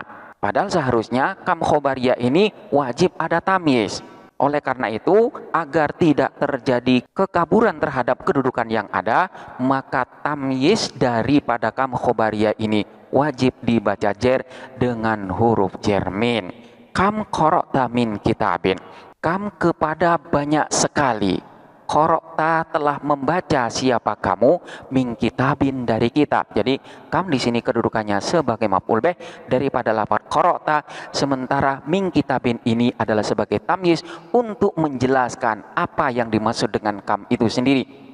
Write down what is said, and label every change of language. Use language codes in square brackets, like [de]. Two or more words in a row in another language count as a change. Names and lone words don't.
[id] Padahal seharusnya [ar] kam khobariyah [id] ini wajib ada tamyiz. Oleh karena itu, agar tidak terjadi kekaburan terhadap kedudukan yang ada, maka tamyiz daripada [ar] kam khobariyah [id] ini wajib dibaca jer dengan huruf jermin. [ar] Kam qara'ta min kitabin. Kam [id] kepada banyak sekali. Qara'ta telah membaca siapa kamu [ar] min kitabin [id] dari kitab. Jadi kam di sini kedudukannya sebagai [ar] maf'ul bih [id] daripada lafaz qara'ta, sementara [ar] min kitabin [id] ini adalah sebagai tamyiz untuk menjelaskan apa yang dimaksud dengan kam itu sendiri.